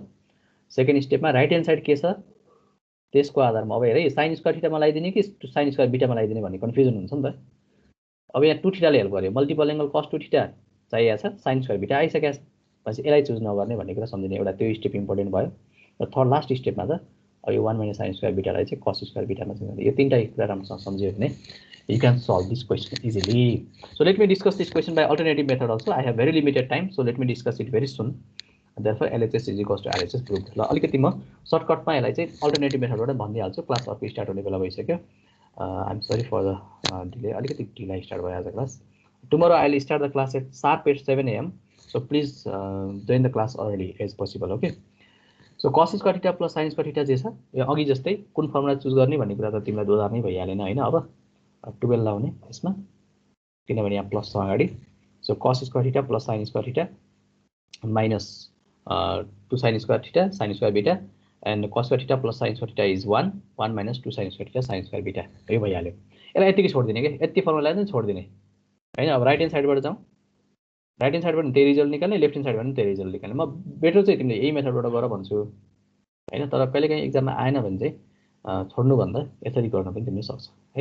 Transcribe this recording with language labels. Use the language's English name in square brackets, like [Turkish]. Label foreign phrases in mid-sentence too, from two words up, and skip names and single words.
[Nepali] सेकेन्ड स्टेपमा [English] right hand side [Nepali] के छ त्यसको आधारमा अब हेरे [English] sin square theta [Nepali] मा लगाइदिने कि [English] sin square beta [Nepali] मा लगाइदिने भन्ने कन्फ्युजन हुन्छ नि त. अब यहाँ 2 थीटा ले हेल्प गर्यो. [English] multiple angle cos 2 theta [Nepali] चाहिएको छ, [English] sin square beta [Nepali] आइसकेको छ. पछि यसलाई चुज नगर्ने भन्ने कुरा सम्झिने एउटा त्यो [English] step important [Nepali] भयो. र [English] third last [Nepali] स्टेपमा त अब यो [English] 1 minus sin square beta [Nepali] लाई चाहिँ [English] cos square beta [Nepali] मा चाहिँ यो तीनटा कुरा राम्रोसँग सम्झियो भने [English] you can solve this question easily. So let me discuss this question by alternative method also. I have very limited time, so let me discuss it very soon. Therefore LHS is equals to RHS proved. [Nepali] ल अलिकति म सर्टकटमा यसलाई चाहिँ [English] alternative methodबाट [Nepali] भनिदिइहाल्छु. क्लास अर्को स्टार्ट हुने बेला भइसक्यो. [English] I am sorry for the delay. [Nepali] अलिकति ढिला स्टार्ट भयो आज क्लास. [English] tomorrow I will start the class at sharp at 7 AM. So please join the class early as possible. Okay. So cos square theta plus sin square theta [Nepali] जे छ यो अघि जस्तै कुन फर्मुला चुज गर्ने भन्ने कुरा त तिमीलाई दोधार नै भइहालेन हैन. अब 12 लाउने यसमा किनभने यहाँ प्लस छ अगाडि. [English] सो cos square theta plus sin square theta minus 2 sin square theta sin square beta and cos square theta plus sin square theta is 1 minus 2 sin square theta sin square beta. [Nepali] यो भइहाल्यो. यसलाई यतिकै छोड्दिने के यति फर्मुला चाहिँ छोड्दिने हैन. अब [English] right hand sideबाट [Nepali] जाउँ. [English] right hand sideबाट [Nepali] त्यही रिजल्ट निकाल्ने, [English] left hand sideबाट [Nepali] पनि त्यही रिजल्ट निकाल्ने. म बेटर चाहिँ तिमीले यही मेथडबाट गर भन्छु हैन. तर कहिलेकाहीँ एक्जाममा आएन भने चाहिँ छोड्नु भन्दा यसरी गर्न पनि तिमीले सक्छौ है.